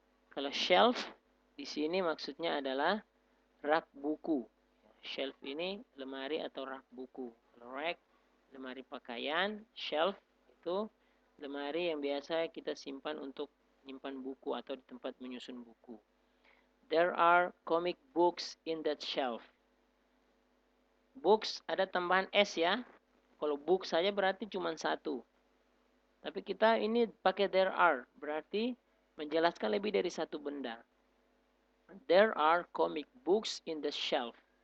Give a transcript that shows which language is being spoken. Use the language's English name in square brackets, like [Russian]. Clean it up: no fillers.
[Indonesian] Kalau shelf, di sini maksudnya adalah rak buku. Shelf ini lemari atau rak buku. Kalau rack, lemari pakaian. Shelf itu lemari yang biasa kita simpan untuk menyimpan buku atau di tempat menyusun buku. [English] There are comic books in that shelf. [Indonesian] Books ada tambahan S ya. Kalau book saja berarti cuma satu. Tapi kita ini pakai there are. Berarti menjelaskan lebih dari satu benda. [English] There are comic books in the shelf.